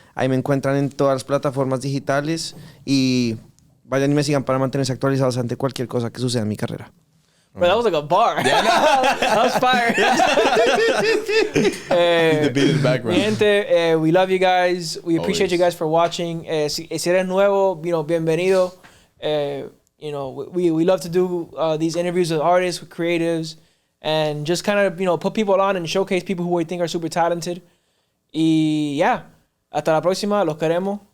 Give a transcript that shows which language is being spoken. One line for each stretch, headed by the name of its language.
Spanish: Ahí me encuentran en todas las plataformas digitales y vayan y me sigan para mantenerse actualizados ante cualquier cosa que suceda en mi carrera.
English: Bro, that was like a bar. Yeah, that was fire. The beat in the background.
Spanish: Mi gente,
English: we love you guys. We appreciate Always. you guys for watching.
Spanish: Si eres nuevo, bienvenido.
English: We love to do these interviews with artists, with creatives, and just kind of, put people on and showcase people who we think are super talented. Y yeah,
Spanish: hasta la próxima. Los queremos.